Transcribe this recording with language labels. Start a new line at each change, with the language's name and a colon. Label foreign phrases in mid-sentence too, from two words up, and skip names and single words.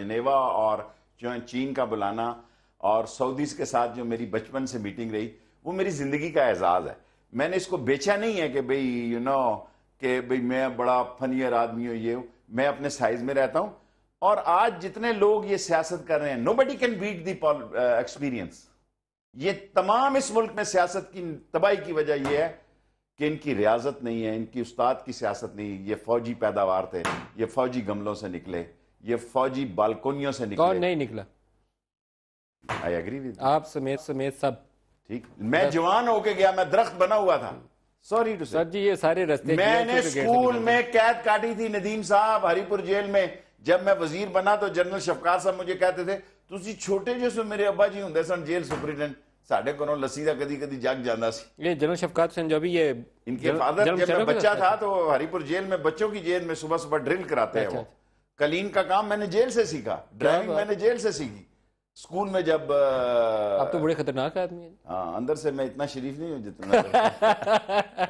Urdu: جنیوا اور چین کا بلانا اور سعودیز کے ساتھ جو میری بچپن سے میٹنگ رہی وہ میری زندگی کا اعزاز ہے. میں نے اس کو بیچا نہیں ہے کہ بھئی کہ بھئی میں بڑا فنیر آدمی ہوں. یہ میں اپنے سائز میں رہتا ہوں. اور آج جتنے لوگ یہ سیاست کر رہے ہیں
English: nobody can beat the experience.
Urdu: یہ تمام اس ملک میں سیاست کی تباہی کی وجہ یہ ہے کہ ان کی ریاضت نہیں ہے، ان کی استاد کی سیاست نہیں. یہ فوجی پیداوار تھے، یہ فوجی گملوں سے نکلے، یہ فوجی بالکونیوں سے نکلے. کون نہیں نکلا؟
English: I agree with you.
Urdu: آپ سمیت سب. ٹھیک. میں جوان ہو کے گیا، میں درخت بنا ہوا تھا.
English: sorry to
Urdu: سر جی یہ سارے رستے میں نے اسکول میں قید کاٹی تھی. ندیم صاحب ہری پور جیل میں جب میں وزیر بنا تو جنرل شفقات صاحب مجھے کہتے تھے
Punjabi: تسی چھوٹے جو سو میرے ابا جی ہوندے سن جیل سپرنٹینڈنٹ. ساڈے کولوں لسی دا کدی کدی جگ جاندا سی.
Urdu: یہ جنرل شفقات حسین جو بھی یہ ان کے فادر جب میں بچہ تھا تو ہری پور جیل میں بچوں کی جیل میں صبح صبح ڈرل کراتے ہیں. وہ کلین کا کام میں نے جیل سے سیکھا. ڈرائیونگ میں نے جیل سے سیکھی. اسکول میں جب آپ تو بڑے خطرناک آدمی ہیں. ہاں اندر سے میں اتنا شریف نہیں ہوں جتنا.